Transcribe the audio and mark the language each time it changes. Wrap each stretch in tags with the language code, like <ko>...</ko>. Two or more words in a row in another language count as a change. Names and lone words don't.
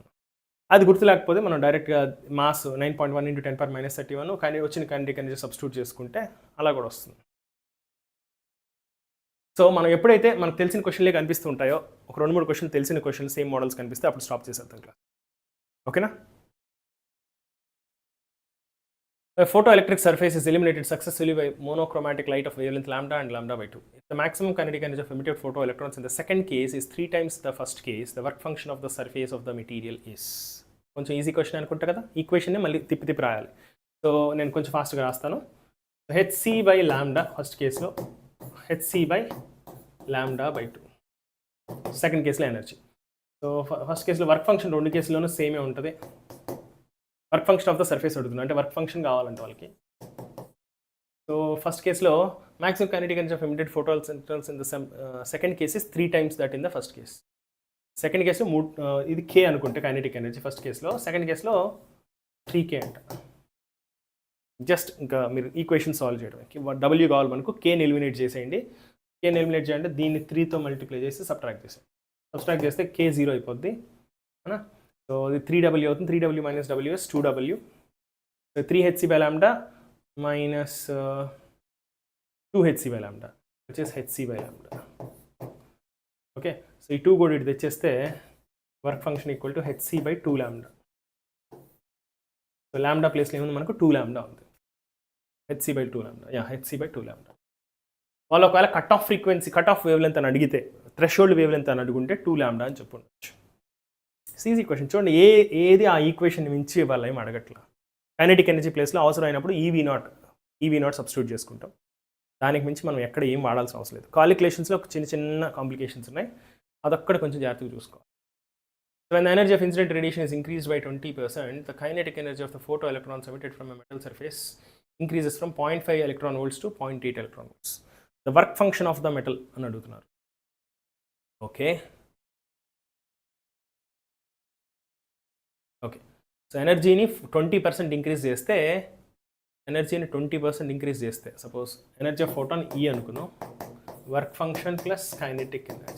<te>అది గుర్తు లేకపోతే మనం డైరెక్ట్గా మాస్ 9.1 × 10⁻31 కానీ వచ్చిన</te> <en>kinetic energy</en> <te>సబ్స్టిట్యూట్ చేసుకుంటే అలా కూడా వస్తుంది. సో మనం ఎప్పుడైతే మనకు తెలిసిన క్వశ్చన్లే కనిపిస్తూ ఉంటాయో, ఒక 2-3 క్వశ్చన్లు తెలిసిన క్వశ్చన్లు</te> <en>same models</en> <te>కనిపిస్తే అప్పుడు స్టాప్ చేసేద్దాం క్లాస్. ఓకేనా?</te> <en>Photoelectric surface is eliminated successfully by monochromatic light of wavelength lambda and lambda/2. If the maximum kinetic energy of emitted photoelectrons in the second case is 3 times the first case, the work function of the surface of the material is.</en> <te>కొంచెం</te> <en>easy question</en> <te>అనుకుంటా కదా. ఈక్వేషన్ని మళ్ళీ తిప్పి రాయాలి. సో నేను కొంచెం ఫాస్ట్గా రాస్తాను. hc/λ ఫస్ట్ కేసులో, hc/λ/2 సెకండ్ కేసులో ఎనర్జీ. సో ఫస్ట్ కేసులో</te> <en>work function</en> <te>రెండు కేసుల్లోనూ సేమే ఉంటుంది.</te> <en>work function of the surface</en> <te>అడుగుతున్నాను, అంటే</te> <en>work function</en> <te>కావాలంటే వాళ్ళకి.</te> <en>so first కేసులో maximum kinetic energy of emitted photoelectrons in the second case is 3 times that in the first case.</en> <te>సెకండ్ కేసులో ఇది K అనుకుంటే</te> <en>kinetic energy</en> <te>ఫస్ట్ కేసులో, సెకండ్ కేసులో 3K అంట. జస్ట్ ఇంకా మీరు ఈక్వేషన్ సాల్వ్ చేయడం. W కావాలి మనకు, Kని ఎలిమినేట్ చేసేయండి. Kని ఎలిమినేట్ చేయాలంటే దీన్ని 3తో మల్టిప్లై చేసి సబ్ట్రాక్ట్ చేసేయండి. సబ్ట్రాక్ట్ చేస్తే K 0 అయిపోద్ది, అవునా? సో ఇది 3W అవుతుంది.</te> <en>3W - W is 2W.</en> <te>సో 3hc/λ minus 2hc/λ వచ్చేసి hc/λ. ఓకే, సో ఈ 2 కూడా ఇటు తెచ్చేస్తే</te> <en>work function equal to</en> <te>hc/2λ. సో లాంబ్డా ప్లేస్లో ఏముంది మనకు? 2λ ఉంది. hc/2λ, యా, hc/2λ. వాళ్ళు ఒకవేళ</te> <en>cut off frequency, cut off wavelength</en> <te>అని అడిగితే,</te> <en>threshold wavelength</en> <te>అని అడుగుంటే 2λ అని చెప్పుండొచ్చు.</te> <en>easy question.</en> <te>చూడండి, ఏది ఆ ఈక్వేషన్ మించి వాళ్ళు ఏమి అడగట్లా.</te> <en>kinetic energy</en> <te>ప్లేస్లో అవసరమైనప్పుడు ఈవీ నాట్ సబ్స్టిట్యూట్ చేసుకుంటాం. దానికి మించి మనం ఎక్కడ ఏం వాడాల్సిన అవసరం లేదు. కాలిక్యులేషన్స్లో చిన్న కాంప్లికేషన్స్ ఉన్నాయి, అదొక్కడ కొంచెం జాగ్రత్తగా చూసుకోవాలి.</te> <en>So when the energy of incident radiation is increased by 20%, the kinetic energy of the photoelectrons emitted from a metal surface increases from 0.5 electron volts to 0.8 electron volts. The work function of the metal</en> <te>అని అడుగుతున్నారు. ఓకే, సో ఎనర్జీని 20% ఇంక్రీజ్ చేస్తే,</te> <en>suppose energy of photon</en> <te>E అనుకుందాం,</te> <en>work function plus kinetic energy.</en>